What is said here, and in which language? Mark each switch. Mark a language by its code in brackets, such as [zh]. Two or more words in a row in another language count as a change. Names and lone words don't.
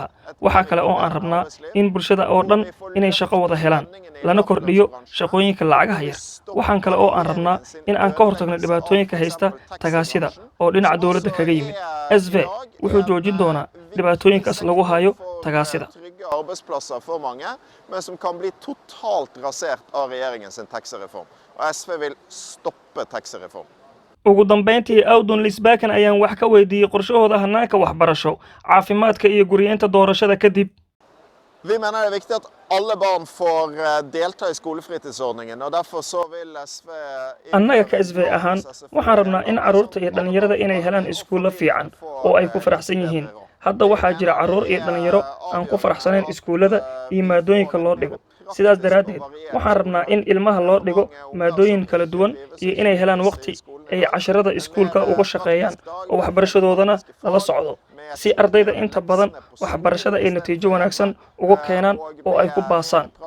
[so] Waxa kale oo aan rabnaa in bulshada oo dhan inay shaqo wada helaan lana kordhiyo shaqooyinka lacagaha yar. Waxaan kale oo aan rabnaa in aan ka hortagno dhibaatooyinka haysta tagaasida oo dhinaca dawladda kaga yimid. SV wuxuu joojin doonaa dhibaatooyinkaas lagu hayo tagaasida. [no] Arbeidsplasser for mange, men som kan bli totalt rasert av regjeringens taxereform. Og SV vil stoppe taxereform. [so] Ugu dambeyntii Audun Lysbakken ayaan wax ka weydiiyey qorshahooda hanaanka waxbarasho, caafimaadka iyo guriyeynta doorashada kadib. [no] Vi mener det er viktig at alle barn får delta i skolefritidsordningen, og derfor så vil SV... [so] Annaga ka SV ahaan waxaan rabnaa in carruurta iyo dhalinyarada inay helaan iskuulo fiican oo ay ku faraxsan yihiin. Hadda waxaa jira carruur iyo dhalinyaro aan ku faraxsanayn iskuulada iyo maadooyinka loo dhigo. Sidaas daraadeed waxaan rabnaa in ilmaha loo dhigo maadooyin kala duwan iyo inay helaan waqti ay casharada iskuulka uga shaqeeyaan oo waxbarashadoodana lala socdo si ardayda inta badan waxbarashada ay natiijo wanaagsan uga keenaan oo ay ku baasaan.